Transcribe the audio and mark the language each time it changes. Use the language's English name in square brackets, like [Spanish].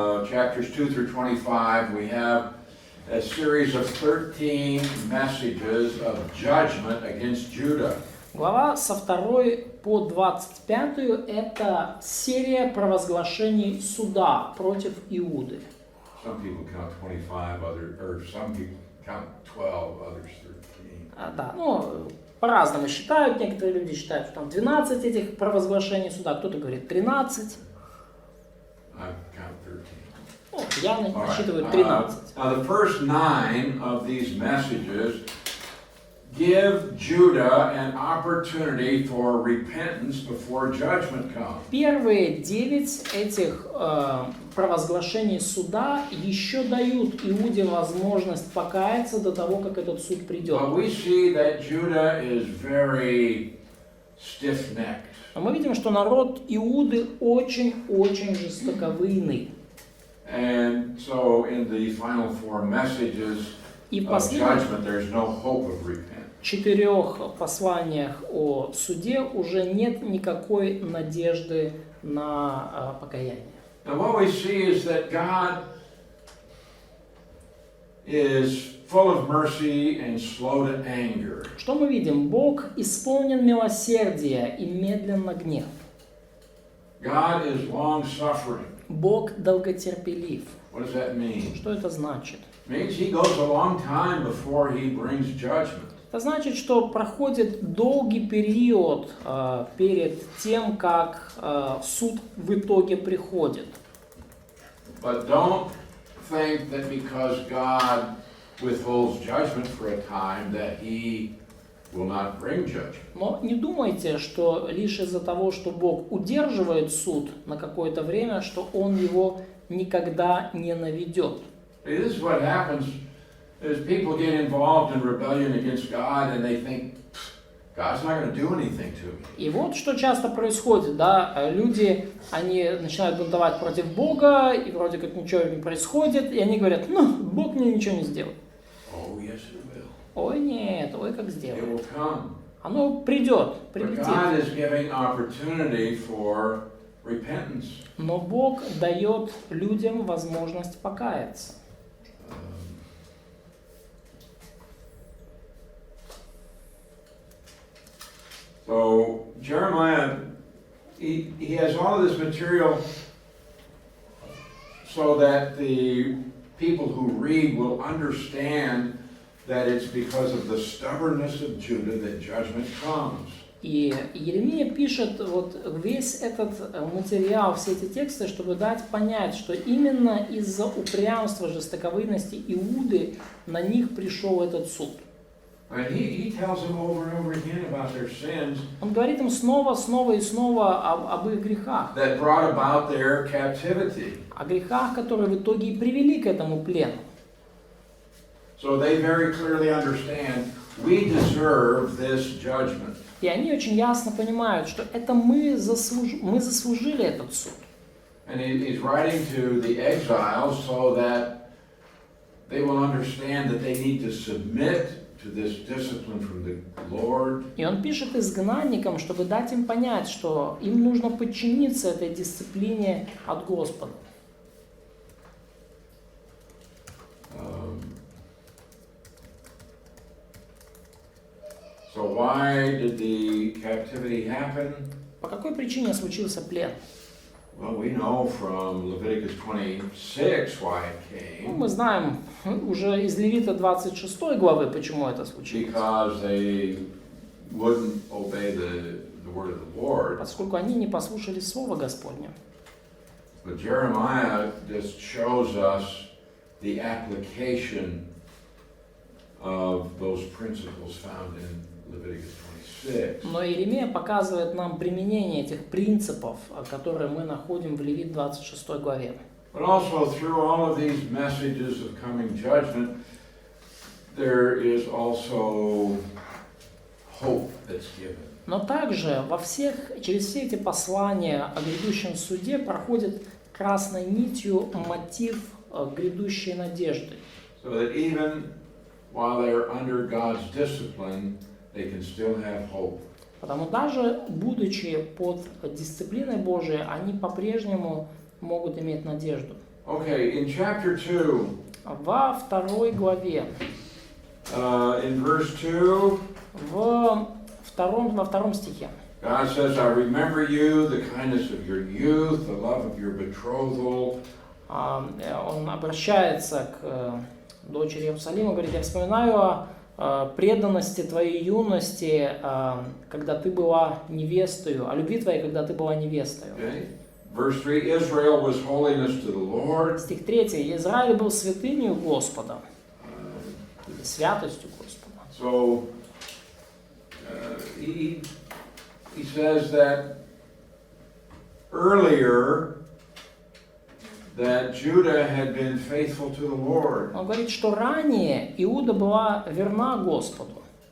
[English] chapters 2 through 25, we have a series of 13 messages of judgment against Judah. [Russian] глава со 2 по 25 это серия провозглашений суда против Иуды. [English] Some people count 25, some people count 12, others 13. [Russian] Да, ну, по-разному считают, некоторые люди считают, что там 12 этих провозглашений суда, кто-то говорит 13. [English] I count 13. [Russian] Ну, я [English] All [Russian] насчитываю [English] right. [Russian] 13. [English] Now the first 9 of these messages give Judah an opportunity for repentance before judgment comes. [Russian] Первые 9 этих провозглашений суда еще дают Иуде возможность покаяться до того, как этот суд придет. [English] But we see that Judah is very stiff-necked. [Russian] Но мы видим, что народ Иуды очень-очень жестоковыйный. [English] And so in the final 4 messages [Russian] И в [English] of [Russian] последних [English] judgment, there's no hope of repentance. [Russian] 4 посланиях о суде уже нет никакой надежды на покаяние. [English] And what we see is that God is full of mercy and slow to anger. [Russian] Что мы видим? Бог исполнен милосердия и медленно гнев. [English] God is long-suffering. [Russian] Бог долготерпелив. [English] What does that mean? [Russian] Что это значит? [English] It means he goes a long time before he brings judgment. [Russian] Это значит, что проходит долгий период перед тем, как суд в итоге приходит. [English] But don't think that because God withholds judgment for a time that he will not bring judgment. [Russian] Но не думайте, что лишь из-за того, что Бог удерживает суд на какое-то время, что Он его никогда не наведет. [English] This is what happens is people get involved in rebellion against God and they think God's not going to do anything to me. [Russian] И вот что часто происходит, да, люди, они начинают бунтовать против Бога, и вроде как ничего не происходит, и они говорят, ну, Бог мне ничего не сделает. [English] Oh, yes, it will. [Russian] Ой, нет, ой, как [English] It [Russian] сделает. [English] will come. [Russian] Оно придет, [English] But [Russian] прилетит. [English] God is giving opportunity for repentance. [Russian] Но Бог дает людям возможность покаяться. [English] So Jeremiah, he has all of this material so that the people who read will understand that it's because of the stubbornness of Judah that judgment comes. [Russian] И Иеремия пишет вот весь этот материал, все эти тексты, чтобы дать понять, что именно из-за упрямства, жестоковыйности Иуды на них пришел этот суд. [English] And he tells them over and over again about their sins [Russian] Он говорит им снова, снова и снова об их грехах. [English] that brought about their captivity. [Russian] О грехах, которые в итоге и привели к этому плену. [English] So they very clearly understand we deserve this judgment. [Russian] И они очень ясно понимают, что это мы заслужили этот суд. [English] And he's writing to the exiles so that they will understand that they need to submit to this discipline from the Lord. [Russian] И он пишет изгнанникам, чтобы дать им понять, что им нужно подчиниться этой дисциплине от Господа. [English] So why did the captivity happen? [Russian] По какой причине случился плен? [English] Well, we know from Leviticus 26 why it [Russian] Ну, [English] came. [Russian] мы знаем уже из Левита 26 главы, почему это случилось. [English] Because they wouldn't obey the word of the Lord. [Russian] Поскольку они не послушали Слова Господня. [English] But Jeremiah just shows us the application of those principles found in Leviticus 26. [Russian] Но Иеремия показывает нам применение этих принципов, которые мы находим в Левит 26 главе. [English] But also through all of these messages of coming judgment, there is also hope that's given. [Russian] Но также через все эти послания о грядущем суде проходит красной нитью мотив грядущей надежды. [English] So that even while they're under God's discipline, they can still have hope. [Russian] Потому даже будучи под дисциплиной Божией, они по-прежнему могут иметь надежду. [English] Okay, in chapter 2, [Russian] Во второй главе, [English] in verse 2, [Russian] во втором стихе, [English] God says, I remember you, the kindness of your youth, the love of your betrothal. [Russian] он обращается к дочери Иерусалима, говорит, я вспоминаю о преданности твоей юности, когда ты была невестою, о любви твоей, когда ты была невестою. [English] Okay. Verse 3, Israel was holiness to the Lord. [Russian] Стих 3. Израиль был святынью Господа, святостью Господа. [English] So he says that earlier that Judah had been faithful to the Lord. [Russian] Он говорит, что ранее Иуда была верна Господу,